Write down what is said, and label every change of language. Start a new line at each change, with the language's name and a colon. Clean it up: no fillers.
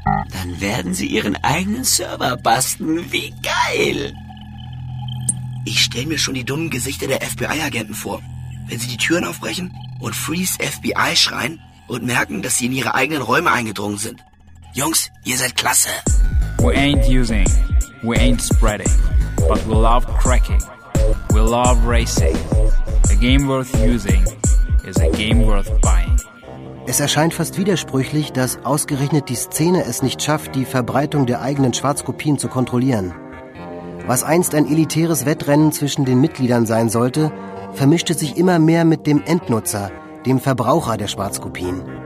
German: Dann werden sie ihren eigenen Server basten. Wie geil! Ich stelle mir schon die dummen Gesichter der FBI-Agenten vor. Wenn sie die Türen aufbrechen und
English: Freeze FBI
German: schreien und merken, dass sie in ihre eigenen Räume eingedrungen sind. Jungs, ihr seid klasse!
English: We ain't using, we ain't spreading, but we love cracking. We love racing. A game worth using is a game worth buying.
German: Es erscheint fast widersprüchlich, dass ausgerechnet die Szene es nicht schafft, die Verbreitung der eigenen Schwarzkopien zu kontrollieren. Was einst ein elitäres Wettrennen zwischen den Mitgliedern sein sollte, vermischte sich immer mehr mit dem Endnutzer, dem Verbraucher der Schwarzkopien.